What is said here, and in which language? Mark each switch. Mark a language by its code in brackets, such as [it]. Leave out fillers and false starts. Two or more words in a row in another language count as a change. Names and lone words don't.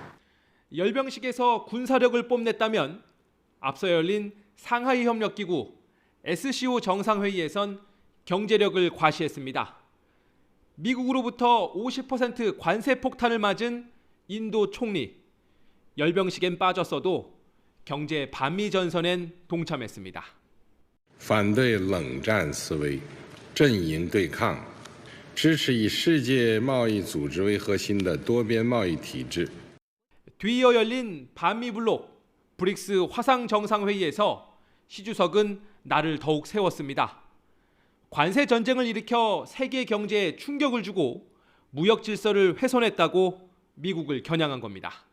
[ko] 열병식에서 군사력을 뽐냈다면 앞서 열린 상하이 협력기구 SCO 정상회의에선 경제력을 과시했습니다. 미국으로부터 50% 관세 폭탄을 맞은 인도 총리, 열병식엔 빠졌어도 경제 반미 전선엔 동참했습니다. [zh] 反对冷战思维，阵营对抗，支持以世界贸易组织为核心的多边贸易体制。 [ko] 뒤이어 열린 반미 블록 브릭스 화상 정상회의에서 시 주석은 날을 더욱 세웠습니다. 관세 전쟁을 일으켜 세계 경제에 충격을 주고 무역 질서를 훼손했다고 미국을 겨냥한 겁니다.